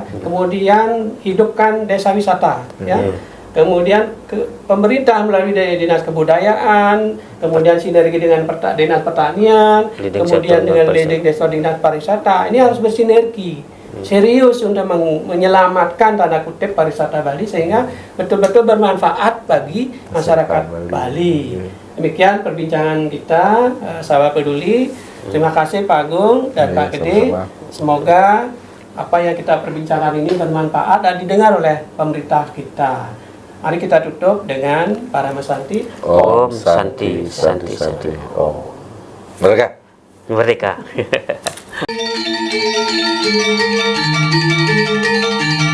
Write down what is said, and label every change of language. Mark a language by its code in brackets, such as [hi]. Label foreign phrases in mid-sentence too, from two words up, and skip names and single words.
[id] Kemudian hidupkan desa wisata ya. Kemudian pemerintah melalui dinas kebudayaan, kemudian sinergi dengan dinas pertanian, kemudian dengan dinas pariwisata, ini harus bersinergi serius untuk menyelamatkan tanda kutip pariwisata Bali sehingga betul-betul bermanfaat bagi masyarakat Bali. Demikian perbincangan kita, sahabat peduli. Terima kasih Pak Agung dan Pak Gede. Semoga apa yang kita perbincangkan ini bermanfaat dan didengar oleh pemerintah kita. Mari kita tutup dengan Parama Santi. [sa] ॐ शान्ति शान्ति शान्ति. [id] Om. Merdeka. Merdeka.